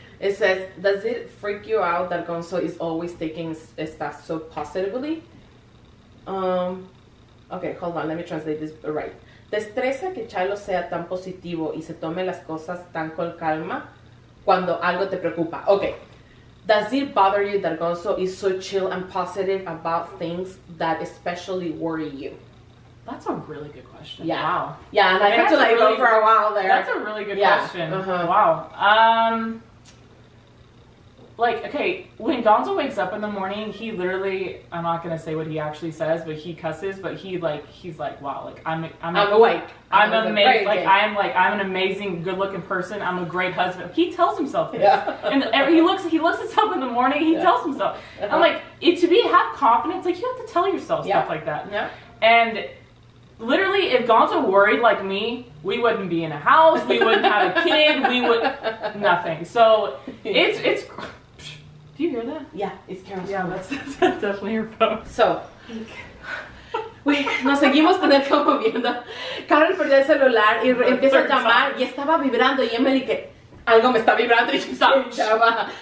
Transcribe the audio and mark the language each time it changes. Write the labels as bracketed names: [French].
[English] It says, does it freak you out that Gonzo is always taking stuff so positively? Okay, hold on, let me translate this right. [Spanish] ¿Te estresa que Chalo sea tan positivo y se tome las cosas tan con calma cuando algo te preocupa. [English] Okay. Does it bother you that Gonzo is so chill and positive about things that especially worry you? That's a really good question. Yeah. Wow. Yeah, and I had to like go for a while there. That's a really good question. Wow. Like, okay, when Gonzo wakes up in the morning, he literally, I'm not gonna say what he actually says, but he cusses, but he's like, wow, like I'm awake. I'm amazing. I'm an amazing, good-looking person. I'm a great husband. He tells himself this. Yeah. And he looks himself in the morning. He tells himself. I'm like, have confidence. Like, you have to tell yourself stuff like that. Yeah. And literally, if Gonzo worried like me, we wouldn't be in a house. We wouldn't have a kid. We would nothing. So it's. Do you hear that? Yeah, it's Carol's. Yeah, that's definitely her phone. [Spanish] So, nos seguimos moviendo. Carol perdió el celular y empieza a llamar y estaba vibrando y Emily que algo me está vibrando y ya.